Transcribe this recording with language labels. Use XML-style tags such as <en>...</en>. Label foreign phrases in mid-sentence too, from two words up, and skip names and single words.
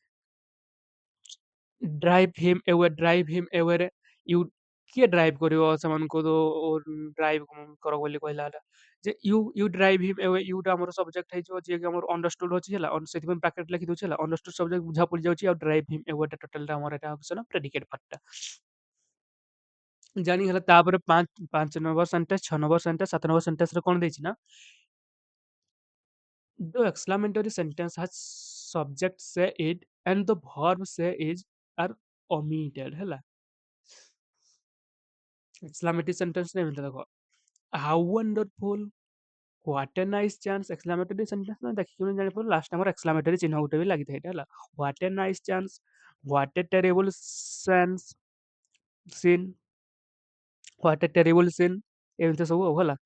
<en>drive him away you</en> <or>କିଏ ଡ୍ରାଇଭ କରିବ ସେମାନଙ୍କୁ ଡ୍ରାଇଭ କର ବୋଲି କହିଲା ହେଲା ଯେ</or> <en>you drive him away you</en> <or>ଆମର ସବଜେକ୍ଟ ହେଇଯିବ ଯିଏକି ଆମର ଅଣ୍ଡରଷ୍ଟୁଡ ଅଛି ହେଲା ସେଥିପାଇଁ ବ୍ରାକେଟ ଲେଖି ଦଉଛି ହେଲା</or> <en>understood subject</en> <or>ବୁଝା ପଡିଯାଉଛି ଆଉ</or> <en>drive him away</en> <or>ଟୋଟାଲଟା ଆମର ଏଟା ହଉଛି ନା</or> <en>predicate part</en> <or>ଜାଣିଗଲା ତାପରେ ପାଞ୍ଚ</or> <en>number sentence 6 number sentence 7 number sentence</en> <or>କଣ ଦେଇଛି ନା</or> <en>the exclamatory sentence has subject say it and the verb say is are omitted ହେଲା exclamatory sentence</en> <or>ରେ ଏମିତି ଦେଖ</or> <en>how wonderful, what a nice chance, exclamatory sentence</en> <or>ତମେ ଦେଖିକି ଜାଣିପାରିବ ଲାଷ୍ଟ ଆମର ଏକ୍ସକ୍ଲାମେଟରୀ ଚିହ୍ନ ଗୋଟେ ବି ଲାଗିଥାଏ ଏଇଟା ହେଲା।</or> <en>what a nice chance, what a terrible sense scene, what a terrible scene,</en> <or>ଏମିତି ସବୁ ଆଉ ହେଲା।</or>